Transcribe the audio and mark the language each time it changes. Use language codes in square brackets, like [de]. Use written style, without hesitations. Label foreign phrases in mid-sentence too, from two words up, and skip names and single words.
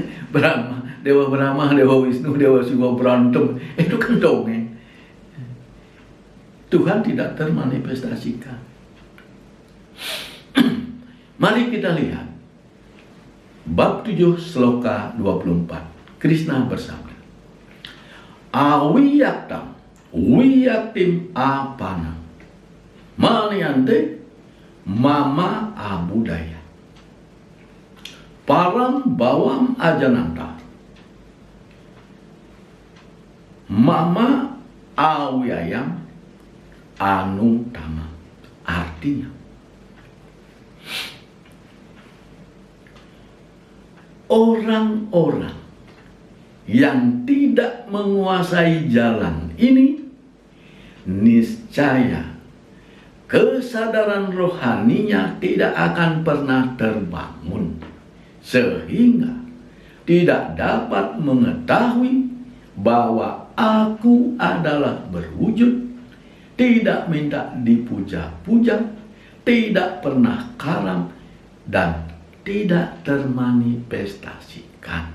[id] Dewa Brahma, Dewa Wisnu, Dewa Siwa berantem. Itu kan dongeng. Tuhan tidak termanifestasikan. Mari kita lihat bab 7 sloka 24. Krishna bersabda, [sa] अव्यक्तं व्यक्तिमापन्नं मन्यन्ते मामबुद्धयः परं भावमजानन्तो ममाव्ययमनुत्तमम्. [id] Artinya, orang-orang yang tidak menguasai jalan ini, niscaya kesadaran rohaninya tidak akan pernah terbangun, sehingga tidak dapat mengetahui bahwa aku adalah berwujud, tidak minta dipuja-puja, tidak pernah karam, dan tidak termanifestasikan.